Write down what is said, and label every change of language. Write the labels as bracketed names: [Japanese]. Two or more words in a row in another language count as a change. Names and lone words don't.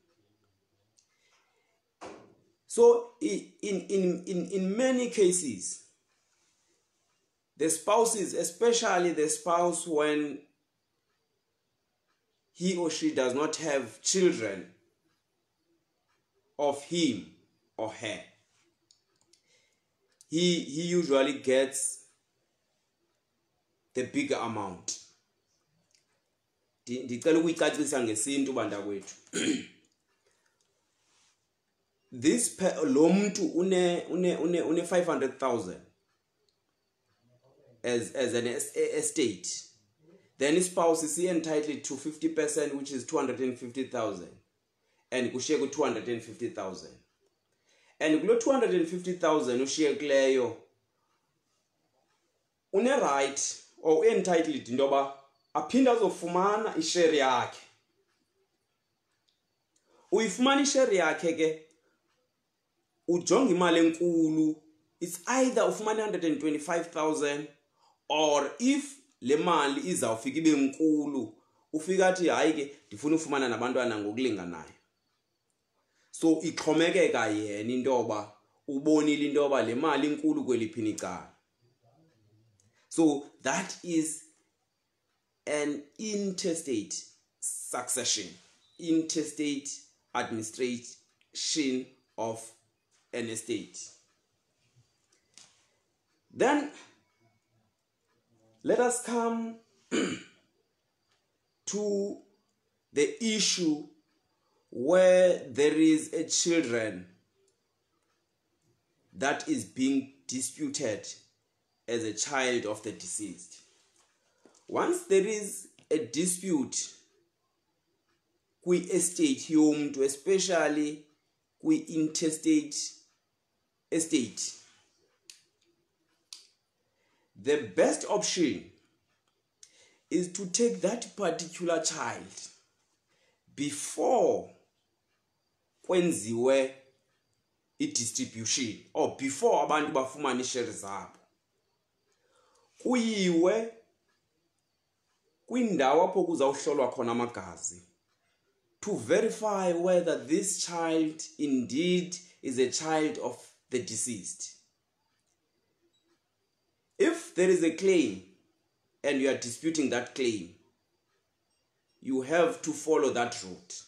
[English] So in many cases, the spouses, especially the spouse when he or she does not have children of him or her, he usually gets the bigger amount. [Xhosa] Ndicela ukuyicacisa ngesintu banda kwethu. [English] This [Xhosa] lo muntu une [English] 500,000 as an estate. Then his spouse is entitled to 50%, which is 250,000, and [Xhosa] kushiye ku 250,000. And kulo 250,000 ushiye kuleyo une [English] right or entitled [Xhosa] ndoba aphinda azofumana ishare yakhe. Uyifumana ishare yakhe ke ujonga imali enkulu. [English] It's either [Xhosa] ufumana 125,000, [English] or if [Xhosa] le mali izawufika ibe nkulu ufika athi hayi ke ndifuna ufumana nabantwana ngokulinganayo. So ixhomekeka yena intoba ubonile intoba le mali inkulu kweliphini icala. [English] So that is an intestate succession, intestate administration of an estate. Then let us come to the issue where there is a children that is being disputed as a child of the deceased. Once there is a dispute [Xhosa] kwi-estate yomuntu, [English] especially kwi-intestate estate, the best option is to take that particular child before [Xhosa] kwenziwe i-distribution, [English] or before [Xhosa] abantu bafumana ishare zabo. Kuyiwe kwindawo apho kuzawuhlolwa khona amagazi [English] to verify whether this child indeed is a child of the deceased. If there is a claim and you are disputing that claim, you have to follow that route.